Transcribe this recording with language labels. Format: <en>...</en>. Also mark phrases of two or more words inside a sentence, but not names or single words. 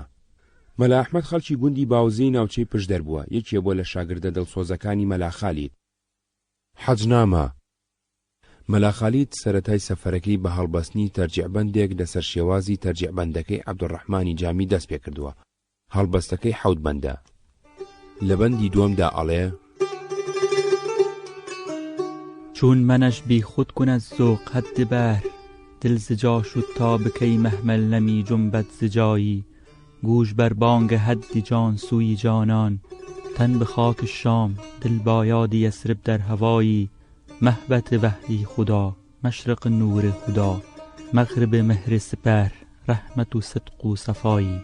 <ckb>مەلا ئەحمەد خەڵکی گوندی باوزەی ناوچەی پشدەر بووە، یەکێ بۆ لە شاگردە دڵسۆزەکانی مەلا خالید. حەجنامە. مەلا خالید سەرەتای سەفەرەکەی بە هەڵبەستنی تەرجیعبەندێک لەسەر شێوازی تەرجیعبەندەکەی عەبدوڕەحمانی جامی دەست پێ کردووە. هەڵبەستەکەی 7 بەندە. لە بەندی دووەمدا ئەڵێ:</ckb> <fa>چون منش بی خود کن از ذوق حد بحر، دل زجا شد تا بکی محمل نمی جنبد زجایی، گوش بر بانگ حد جان سوی جانان، تن به خاک شام دل با یاد یثرب در هوایی، محبت وحی خدا مشرق نور خدا، مغرب مهر سپهر رحمت و صدق و صفایی.</fa>